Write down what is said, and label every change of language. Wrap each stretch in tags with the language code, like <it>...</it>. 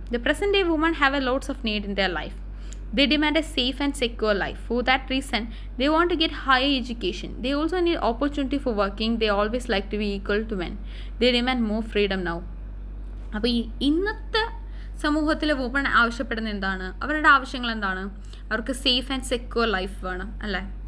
<en>The present day women have a lots of need in their life. They demand a safe and secure life. For that reason, they want to get higher education. They also need opportunity for working. They always like to be equal to men. They demand more freedom now.</en> <ml>അപ്പോൾ ഈ ഇന്നത്തെ സമൂഹത്തിലെ woman ആവശ്യപ്പെടുന്ന എന്താണ്? അവരുടെ ആവശ്യങ്ങൾ എന്താണ്? അവർക്ക് സേഫ് ആൻഡ് സെക്യൂർ ലൈഫ് വേണം, അല്ലേ?</ml>